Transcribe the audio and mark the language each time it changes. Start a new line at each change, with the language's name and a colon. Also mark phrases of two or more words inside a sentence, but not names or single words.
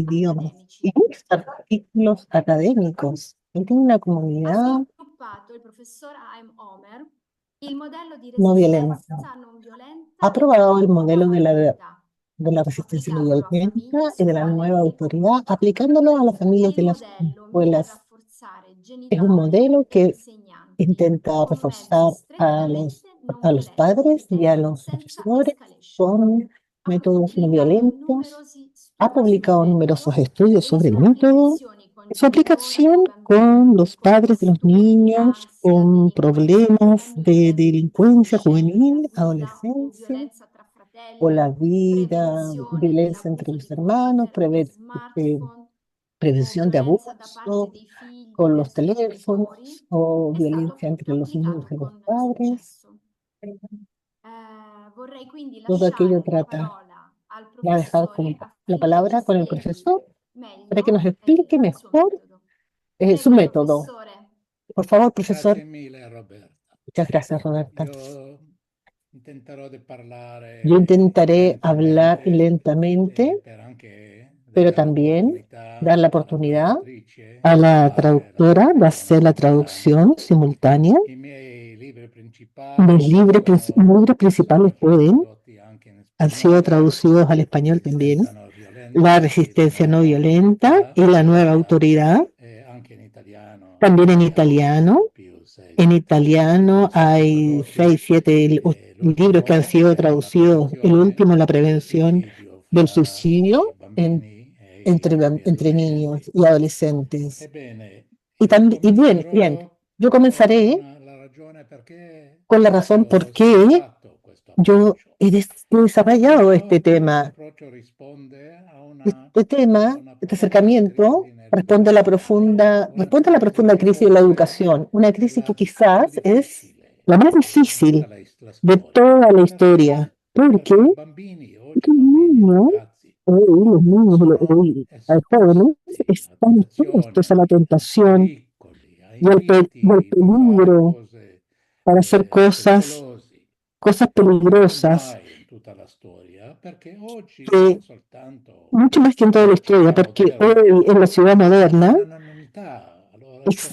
Spanish: idiomas y
Italian: accademici.
Spanish: muchos artículos académicos. Él tiene una
Italian: Ha
Spanish: comunidad
Italian: sviluppato il professor Haim Omer il modello di
Spanish: no violenta.
Italian: resistenza non
Spanish: Ha
Italian: violenta della
Spanish: aprobado el
Italian: nuova
Spanish: modelo
Italian: autorità,
Spanish: de la resistencia no
Italian: applicandolo a
Spanish: violenta
Italian: famiglie,
Spanish: y de la
Italian: scuole
Spanish: nueva
Italian: e
Spanish: autoridad,
Italian: comunità.
Spanish: aplicándolo a las familias
Italian: Il
Spanish: de las
Italian: modello mira a
Spanish: escuelas.
Italian: rafforzare
Spanish: Es un
Italian: genitori
Spanish: modelo
Italian: e
Spanish: que
Italian: insegnanti
Spanish: intenta
Italian: con mezzi
Spanish: reforzar
Italian: strettamente non
Spanish: a los
Italian: violenti
Spanish: padres y
Italian: e
Spanish: a los
Italian: senza
Spanish: profesores
Italian: escalation.
Spanish: con
Italian: Ha
Spanish: métodos no
Italian: pubblicato
Spanish: violentos.
Italian: numerosi
Spanish: Ha
Italian: studi sul
Spanish: publicado numerosos
Italian: metodo
Spanish: estudios
Italian: e le
Spanish: sobre el
Italian: sue
Spanish: método,
Italian: applicazioni con
Spanish: su
Italian: genitori
Spanish: aplicación
Italian: di
Spanish: con
Italian: bambini
Spanish: los
Italian: con
Spanish: padres de los
Italian: disturbi,
Spanish: niños
Italian: ansia,
Spanish: con
Italian: delinquenza
Spanish: problemas de
Italian: giovanile,
Spanish: delincuencia
Italian: scelta,
Spanish: juvenil,
Italian: guida o
Spanish: adolescencia,
Italian: violenza tra
Spanish: o
Italian: fratelli,
Spanish: la vida,
Italian: prevenzione
Spanish: violencia entre
Italian: dell'abuso
Spanish: los
Italian: di
Spanish: hermanos,
Italian: computer e smartphone o
Spanish: prevención de
Italian: violenza da parte
Spanish: abuso
Italian: dei figli
Spanish: con los
Italian: verso i genitori,
Spanish: teléfonos o
Italian: è
Spanish: violencia
Italian: stato
Spanish: entre los niños
Italian: applicato
Spanish: y los
Italian: con
Spanish: padres.
Italian: successo. Vorrei quindi
Spanish: Todo aquello
Italian: lasciare la
Spanish: trata.
Italian: parola al
Spanish: Va a dejar
Italian: professore
Spanish: la
Italian: affinché ci
Spanish: palabra con el
Italian: spieghi
Spanish: profesor para que nos
Italian: meglio
Spanish: explique
Italian: il suo
Spanish: mejor
Italian: metodo.
Spanish: su
Italian: Prego,
Spanish: método.
Italian: professore.
Spanish: Por favor,
Italian: Grazie
Spanish: profesor.
Italian: mille Roberta.
Spanish: Muchas gracias, Roberta.
Italian: Io intenterò di
Spanish: Yo
Italian: parlare
Spanish: intentaré hablar
Italian: lentamente
Spanish: lentamente,
Italian: per anche
Spanish: pero
Italian: dare
Spanish: también dar
Italian: l'opportunità
Spanish: la
Italian: alla
Spanish: oportunidad
Italian: traduttrice
Spanish: a
Italian: di
Spanish: la
Italian: fare la
Spanish: traductora de
Italian: traduzione
Spanish: hacer la
Italian: simultanea.
Spanish: traducción simultánea.
Italian: I miei libri principali
Spanish: Mis libros principales han sido traducidos al
Italian: La
Spanish: español también.
Italian: resistenza non
Spanish: La
Italian: violenta e la
Spanish: resistencia no
Italian: nuova
Spanish: violenta
Italian: autorità,
Spanish: y la nueva autoridad.
Italian: e anche in italiano
Spanish: También en
Italian: ne
Spanish: italiano.
Italian: ho più,
Spanish: En
Italian: 6,
Spanish: italiano
Italian: 7
Spanish: hay
Italian: tradotti.
Spanish: 6, 7 libros que han
Italian: L'ultimo
Spanish: sido
Italian: è la
Spanish: traducidos. El
Italian: prevenzione
Spanish: último, la
Italian: del
Spanish: prevención
Italian: suicidio
Spanish: del
Italian: fra i
Spanish: suicidio
Italian: bambini e gli
Spanish: entre
Italian: adolescenti.
Spanish: niños y adolescentes.
Italian: Ebbene,
Spanish: Y también, y bien, bien,
Italian: comincerò
Spanish: yo comenzaré
Italian: con la ragione perché
Spanish: con la razón
Italian: io
Spanish: por
Italian: ho
Spanish: qué
Italian: sviluppato questo
Spanish: yo
Italian: approccio.
Spanish: he desarrollado este
Italian: Questo
Spanish: tema.
Italian: approccio risponde
Spanish: Este tema,
Italian: a una
Spanish: este
Italian: profonda
Spanish: acercamiento
Italian: crisi nell'educazione.
Spanish: responde a la
Italian: Una
Spanish: profunda
Italian: crisi
Spanish: crisis de la
Italian: forse
Spanish: educación, una crisis que
Italian: più
Spanish: quizás es
Italian: difficile
Spanish: la más
Italian: in tutta
Spanish: difícil
Italian: la
Spanish: de
Italian: storia.
Spanish: toda la
Italian: Perché?
Spanish: historia, porque
Italian: Perché i bambini, oggi
Spanish: los
Italian: bambini e
Spanish: niños,
Italian: ragazzi,
Spanish: hoy los niños
Italian: sono
Spanish: y los jóvenes
Italian: esposti a
Spanish: están expuestos a
Italian: tentazione,
Spanish: la
Italian: ai
Spanish: tentación
Italian: pericoli, ai
Spanish: y al
Italian: inviti di fare
Spanish: peligro
Italian: cose
Spanish: para hacer
Italian: pericolosi.
Spanish: cosas
Italian: Più
Spanish: peligrosas,
Italian: mai in tutta la storia, perché oggi non
Spanish: que
Italian: soltanto
Spanish: mucho más que en toda la
Italian: nella
Spanish: historia,
Italian: città
Spanish: porque
Italian: moderna,
Spanish: hoy en la ciudad
Italian: c'è
Spanish: moderna
Italian: un'anonimità, allora c'è